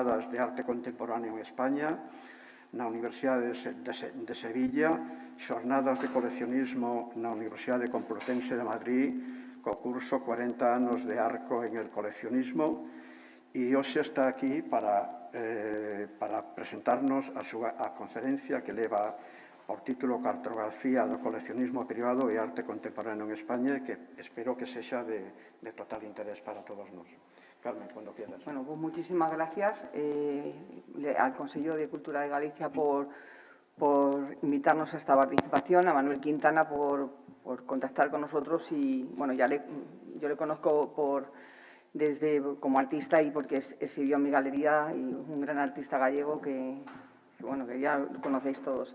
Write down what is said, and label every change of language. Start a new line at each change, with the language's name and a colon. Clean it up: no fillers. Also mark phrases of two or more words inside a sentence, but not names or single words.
Galician: de arte contemporáneo en España, na Universidade de Sevilla, xornadas de coleccionismo na Universidade Complutense de Madrid, co curso 40 anos de Arco
Spanish: en el coleccionismo,
Galician: e hoxe está aquí para presentarnos a conferencia que leva por título Cartografía do coleccionismo privado e arte contemporáneo en España, que espero que sexa de total interés para todos nós. Carmen,
Spanish: cuando quieras. Bueno, pues muchísimas gracias al Consejo de Cultura de Galicia por invitarnos a esta participación, a Manuel Quintana por contactar con nosotros y, bueno, yo le conozco como artista y porque exhibió en mi galería y un gran artista gallego que ya lo conocéis todos.